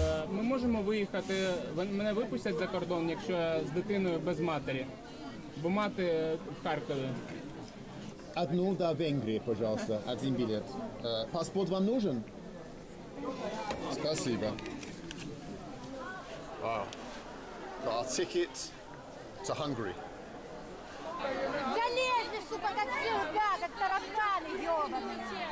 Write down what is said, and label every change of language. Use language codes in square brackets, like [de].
[uk] Ми можемо виїхати, мене випустять за кордон, якщо я з дитиною без матері, бо мати в Харкові. [ru] Одну до Венгрии, пожалуйста, один билет. Паспорт вам нужен? Спасибо. [en] Wow. Got our ticket to Hungary. [ru] Залезли, сука, как всегда, как тараканы ёбаные.